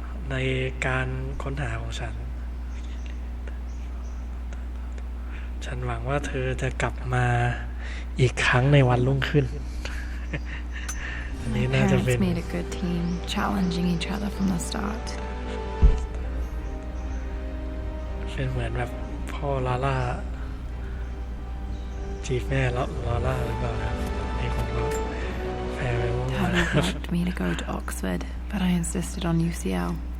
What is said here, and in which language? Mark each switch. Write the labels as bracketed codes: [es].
[th] ในการค้นหาของฉันหวังว่าเธอจะกลับมาอีกครั้งในวันรุ่งขึ้นอันนี้น่าจะเป็น [en] made a good team, challenging each other from the start. [th] เป็นเหมือนแบบพ่อลาล่าจีบแม่แล้วลาล่าหรือเปล่าครับนี่ผมก็แพ้ไปว่า [en] Daddy wanted me to go to Oxford, but I insisted on UCL.